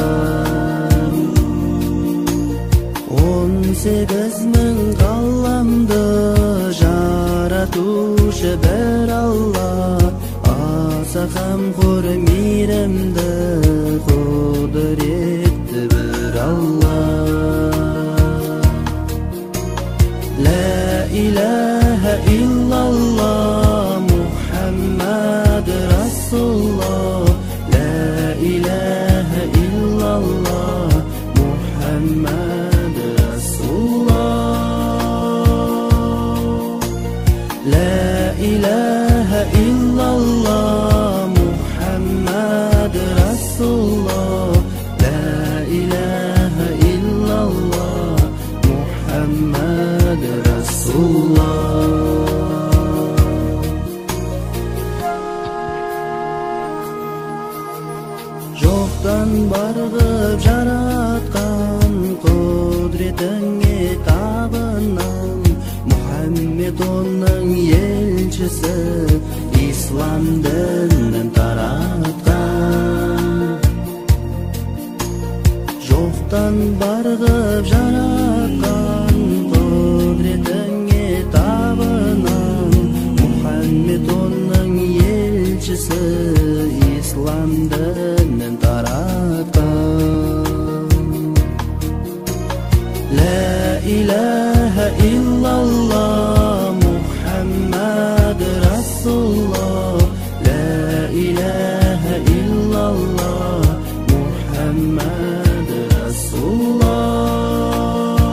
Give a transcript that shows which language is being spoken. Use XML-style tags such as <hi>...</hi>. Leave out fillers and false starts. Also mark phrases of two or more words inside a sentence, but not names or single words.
<kk>18 мың ғаламды жаратушы бір Алла, аса қамқор мейірімді құдіретті bir Allah.</kk> <ar>لا إله إلا الله محمد رسول الله. لا إله إلا الله محمد رسول الله. لا إله إلا الله محمد رسول الله. محمد رسول الله.</ar> <kk>Жоқтан барғып жаратқан құдіретіңе табынам. Мұхаммед оның елшісі, ислам дінін таратқан. Жоқтан барғып жаратқан құдіретіңе табынам. Мұхаммед оның елшісі, ислам дінін таратқан.</kk> <ar>لا إله إلا الله محمد رسول الله. لا إله إلا الله محمد رسول الله.</ar>